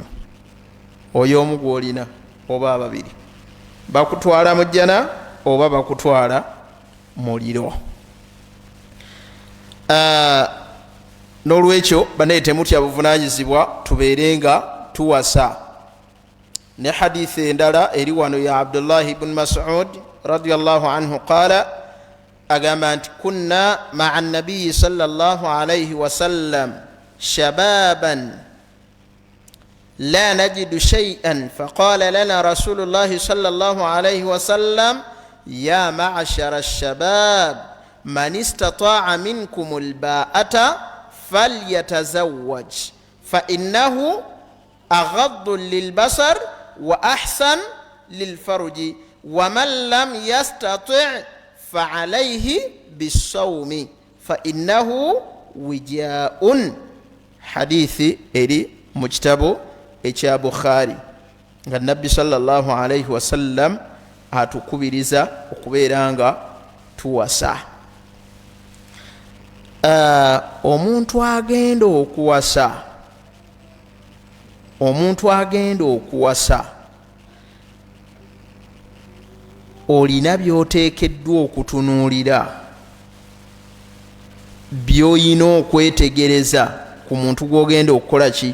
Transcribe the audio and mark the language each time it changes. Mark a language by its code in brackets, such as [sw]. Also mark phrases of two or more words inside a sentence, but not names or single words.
[lg] Oyo omu gw'olina oba ababiri, bakutwala mu jjana oba bakutwala muliro. N'olwekyo banaye temutya buvunaanyizibwa, tubeerenga tuwasa. Ne hadithi endala eri wano ya [ar] Abdullah ibn Mas'ud رضي الله عنه قال, [lg] agamba nti [ar] كنا مع النبي صلى الله عليه وسلم شبابا لا نجد شيئا فقال لنا رسول الله صلى الله عليه وسلم يا معشر الشباب من استطاع منكم الباءة فليتزوج فإنه أغض للبصر وأحصن للفرج ومن لم يستطع فعليه بالصوم فإنه وجاء. [lg] Hadithi eri mu kitabo ekya Bukhari nga Nabbi [ar] صلى الله عليه وسلم [lg] atukubiriza okubeera nga tuwasa. Omuntu agenda okuwasa olina by'oteekeddwa okutunuulira, by'oyina okwetegereza ku muntu gw'ogenda okukola ki?